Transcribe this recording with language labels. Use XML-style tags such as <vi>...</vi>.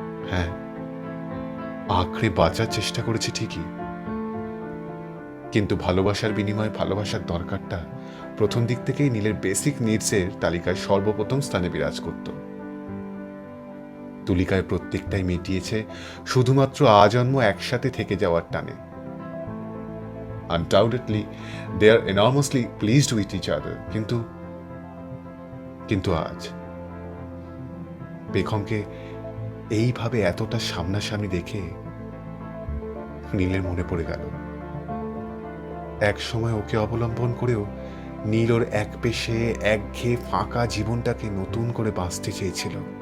<bn>হ্যাঁ, আঁকড়ে বাঁচার চেষ্টা করেছে ঠিকই, কিন্তু ভালোবাসার বিনিময়ে ভালোবাসার দরকারটা প্রথম দিক থেকেই নীলের বেসিক নিডসের তালিকায় সর্বপ্রথম স্থানে বিরাজ করত। তুলিকায় প্রত্যেকটাই মিটিয়েছে শুধুমাত্র আজন্ম একসাথে থেকে যাওয়ার টানে।</bn> <en>Undoubtedly, they are enormously pleased with each other.</en> <bn>কিন্তু আজ পেখমকে এইভাবে এতটা সামনাসামনি দেখে নীলের মনে পড়ে গেল এক সময় ওকে অবলম্বন করেও নীল ওর এক পেশে একঘেয়ে ফাঁকা জীবনটাকে নতুন করে বাঁচতে চেয়েছিল।</bn>